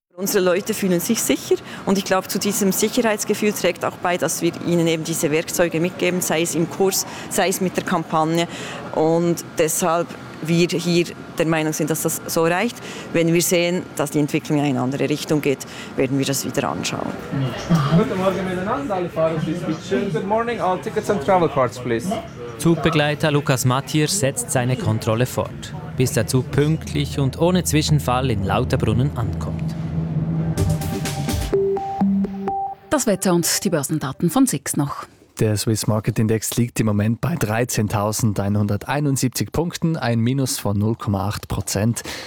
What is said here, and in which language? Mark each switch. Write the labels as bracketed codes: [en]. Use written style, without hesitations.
[de] Unsere Leute fühlen sich sicher und ich glaube, zu diesem Sicherheitsgefühl trägt auch bei, dass wir ihnen eben diese Werkzeuge mitgeben, sei es im Kurs, sei es mit der Kampagne. Und deshalb wir hier der Meinung sind, dass das so reicht. Wenn wir sehen, dass die Entwicklung in eine andere Richtung geht, werden wir das wieder anschauen. Guten Morgen miteinander, alle Fahrer, bitte. [en] Good morning, all tickets and travel cards, please. [de] Zugbegleiter Lukas Mathier setzt seine Kontrolle fort, bis der Zug pünktlich und ohne Zwischenfall in Lauterbrunnen ankommt. Das Wetter und die Börsendaten von SIX noch. Der Swiss Market Index liegt im Moment bei 13.171 Punkten, ein Minus von 0,8%.